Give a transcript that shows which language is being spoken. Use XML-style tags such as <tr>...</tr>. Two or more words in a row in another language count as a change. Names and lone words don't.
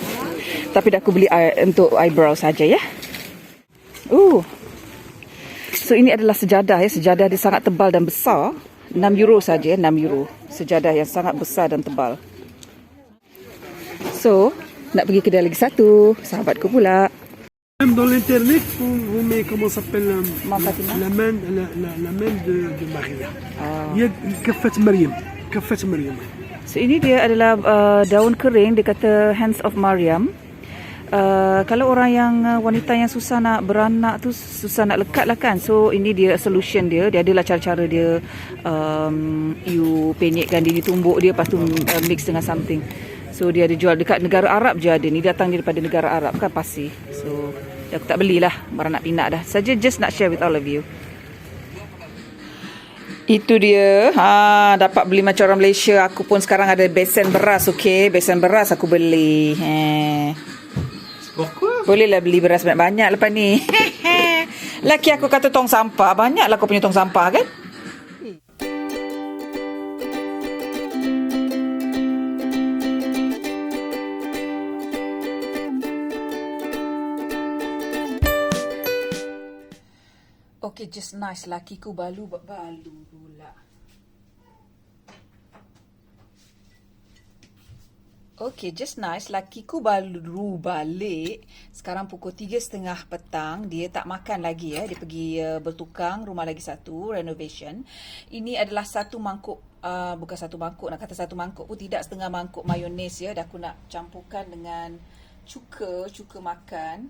<ms>Tapi dah aku beli untuk eyebrow saja ya. So ini adalah sejadah ya. Sejadah dia sangat tebal dan besar. 6 euro saja, 6 euro. Sejadah yang sangat besar dan tebal. So, nak pergi kedai lagi satu. Sahabatku pula.</ms> <fr>Même dans l'internet, on met comment s'appelle Fatima. la main de Maria. Il y a</fr> <ar>كفة مريم. كفة مريم.</ar> <ms>So ini dia adalah daun kering, dia kata</ms> <en>Hands of Maryam.</en> <ms>Kalau orang yang wanita yang susah nak beranak tu, susah nak lekat lah kan. So ini dia solution dia. Dia adalah cara-cara dia you penyekkan dia, ditumbuk dia, lepas tu mix dengan something. So dia ada jual dekat negara Arab je ada. Ni datang daripada negara Arab kan, pasti. So aku tak belilah, barang nak pinak dah. Saja just nak</ms> <en>share with all of you.</en> <ms>Itu dia. Dapat beli macam orang Malaysia. Aku pun sekarang ada besen beras, okey. Besen beras aku beli. Bolehlah beli beras banyak-banyak lepas ni. Laki aku kata tong sampah. Banyaklah kau punya tong sampah kan?</ms> <en>Okay, just nice.</en> <ms>Lakiku balu pula.</ms> <en>Okay, just nice.</en> <ms>Lakiku baru balik. Sekarang pukul 3.30 petang. Dia tak makan lagi ya. Dia pergi bertukang rumah lagi satu, renovation. Ini adalah satu mangkuk, bukan satu mangkuk, nak kata satu mangkuk pun tidak, setengah mangkuk mayones ya. Dah aku nak campurkan dengan cuka makan.</ms>